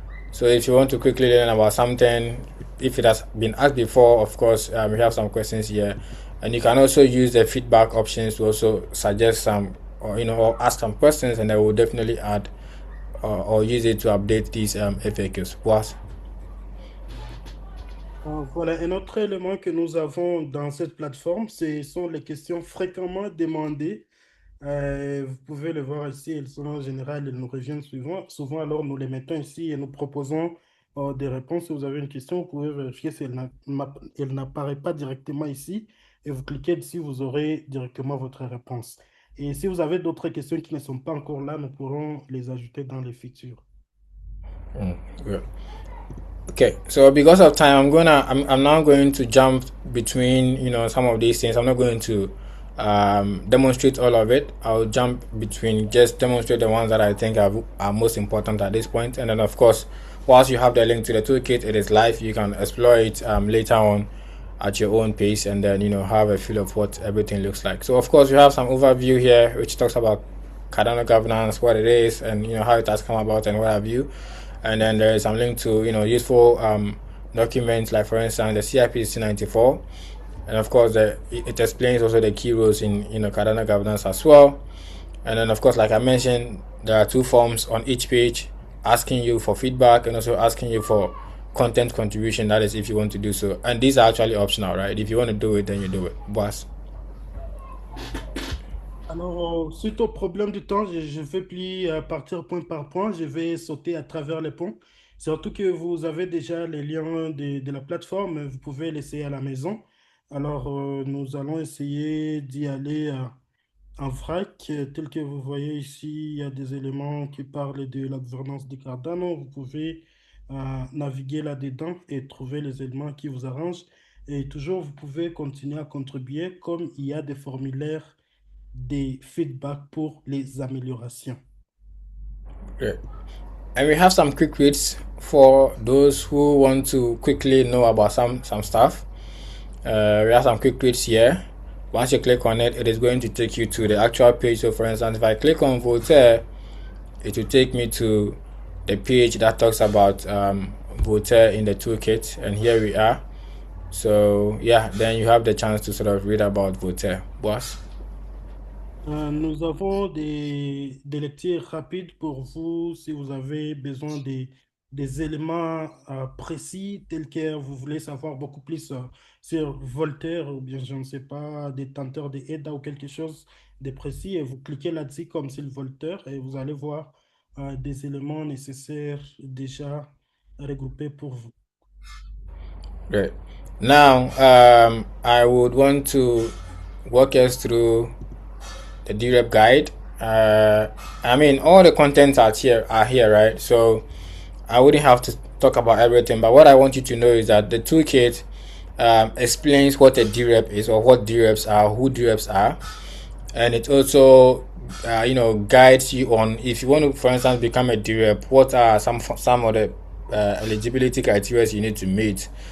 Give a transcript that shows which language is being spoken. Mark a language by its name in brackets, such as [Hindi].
[English] So if you want to quickly learn about something, if it has been asked before, of course, we have some questions here, and you can also use the feedback options to also suggest some, or ask some questions, and I will definitely add or use it to update these FAQs. What? [French] Voilà, un autre élément que nous avons dans cette plateforme, ce sont les questions fréquemment demandées. Vous pouvez le voir ici, elles sont en général, elles nous reviennent souvent, alors nous les mettons ici et nous proposons des réponses. Si vous avez une question, vous pouvez vérifier si elle n'apparaît pas directement ici, et vous cliquez dessus, vous aurez directement votre réponse. Et si vous avez d'autres questions qui ne sont pas encore là, nous pourrons les ajouter dans les features. [English] Yeah. Okay, so because of time, I'm now going to jump between some of these things. I'm not going to demonstrate all of it. I'll jump between, just demonstrate the ones that I think are most important at this point, and then of course, whilst you have the link to the toolkit, it is live. You can explore it later on at your own pace, and then have a feel of what everything looks like. So of course, we have some overview here which talks about Cardano governance, what it is, and how it has come about and what have you. And then there is some link to useful documents, like for instance the CIP 94, and of course it explains also the key roles in Cardano governance as well. And then of course, like I mentioned, there are two forms on each page, asking you for feedback and also asking you for content contribution. That is if you want to do so, and these are actually optional, right? If you want to do it, then you do it. Boss. [French] Alors, suite au problème du temps, je vais plus partir point par point, je vais sauter à travers les points. Surtout que vous avez déjà les liens de la plateforme, vous pouvez l'essayer à la maison. Alors, nous allons essayer d'y aller en vrac. Tel que vous voyez ici, il y a des éléments qui parlent de la gouvernance de Cardano. Vous pouvez naviguer là-dedans et trouver les éléments qui vous arrangent. Et toujours, vous pouvez continuer à contribuer comme il y a des formulaires des feedbacks pour les améliorations. [English] Great. And we have some quick reads for those who want to quickly know about some stuff. We have some quick reads here. Once you click on it, it is going to take you to the actual page. So for instance, if I click on Voltaire, it will take me to the page that talks about Voltaire in the toolkit, and here we are. So yeah, then you have the chance to sort of read about Voltaire. Boss? [French] Nous avons des lectures rapides pour vous si vous avez besoin des éléments précis, tels que vous voulez savoir beaucoup plus sur Voltaire, ou bien je ne sais pas, des tenteurs de EDA ou quelque chose de précis, et vous cliquez là-dessus comme sur le Voltaire et vous allez voir des éléments nécessaires déjà regroupés pour vous. [English] Great. Now, I would want to walk us through the DRep guide. I mean, all the contents are here, right? So I wouldn't have to talk about everything, but what I want you to know is that the toolkit explains what a DRep is, or what DReps are, who DReps are, and it also guides you on, if you want to, for instance, become a DRep, what are some of the eligibility criteria you need to meet.